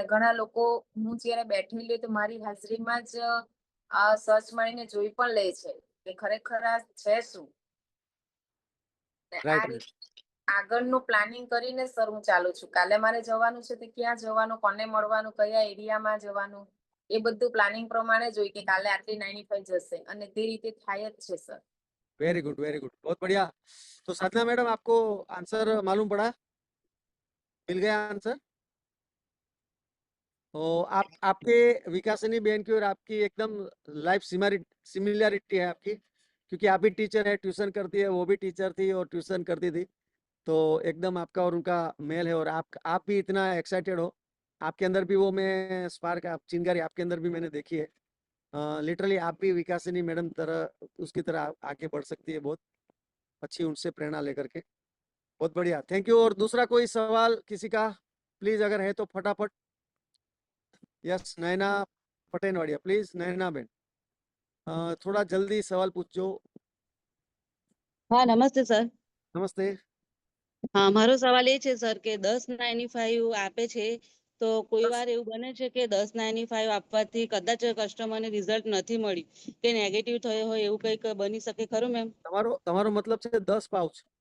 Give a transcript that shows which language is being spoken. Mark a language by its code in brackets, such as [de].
[gu] અને ઘણા લોકો હું જ્યારે બેઠેલી હોય તો મારી હાજરીમાં જ સર્ચ મારીને જોઈ પણ લે છે કે ખરેખર આ છે શું. ને આ રાઈટ રાઈટ. રીતે આગળનું પ્લાનિંગ કરીને સર હું ચાલુ છું. કાલે મારે જવાનું છે તો ક્યાં જવાનું, કોને મળવાનું, કયા એરિયામાં જવાનું, એ બધું પ્લાનિંગ પ્રમાણે જ હોય કે કાલે આટલી 95 જશે, અને તે રીતે થાય જ છે sir. [hi] Very good very good, बहुत बढ़िया। तो साधना मैडम आपको आंसर मालूम पड़ा? मिल गया आंसर? तो आप आपके विकासिनी बहन की और आपकी एकदम लाइफ सिमिलरिटी है आपकी, क्योंकि आप भी टीचर है, ट्यूशन करती है, वो भी टीचर थी और ट्यूशन करती थी, तो एकदम आपका और उनका मेल है। और आप भी इतना एक्साइटेड हो, आपके अंदर भी वो मैं स्पार्क, आप चिंगारी आपके अंदर भी मैंने देखी है। लिटरली आप भी विकासिनी मैडम तरह उसकी तरह आगे बढ़ सकती है, बहुत अच्छी, उनसे प्रेरणा लेकर के। बहुत बढ़िया, थैंक यू। और दूसरा कोई सवाल किसी का प्लीज अगर है तो फटाफट। Yes Naina पटेनवाड़िया, please Naina Ben थोड़ा जल्दी सवाल पूछो। [gu] હા નમસ્તે સર. [hi] नमस्ते। [gu] હા મારો સવાલ એ છે સર કે 1095 આપે છે તો કોઈ વાર એવું બને છે કે 1095 આપવાથી કદાચ કસ્ટમરને રિઝલ્ટ નથી મળી કે નેગેટિવ થયો હોય એવું કંઈક બની શકે ખરું મેમ? તમારો તમારો मतलब છે 10 પાઉચ?